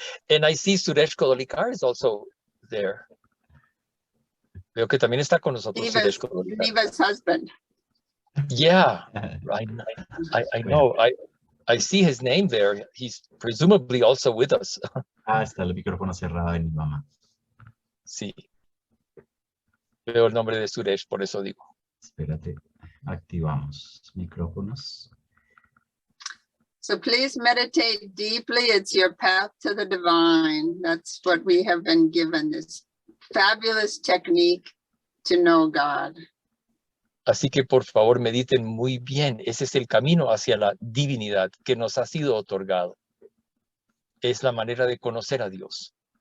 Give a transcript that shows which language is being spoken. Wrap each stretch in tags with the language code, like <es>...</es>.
<en>And I see Suresh Kodolikar is also there.</en> <es>Veo que también está con nosotros Suresh Kodolikar.</es> <en>Neva's husband. Yeah, I know. I see his name there. He's presumably also with us.</en> <es>Ah, está el micrófono cerrado de Niva Ma. Sí. Veo el nombre de Suresh, por eso digo. Espérate, activamos micrófonos.</es> <en>So please meditate deeply. It's your path to the divine. That's what we have been given, this fabulous technique to know God.</en> <es>Así que por favor mediten muy bien. Ese es el camino hacia la divinidad que nos ha sido otorgado. Es la manera de conocer a Dios.</es>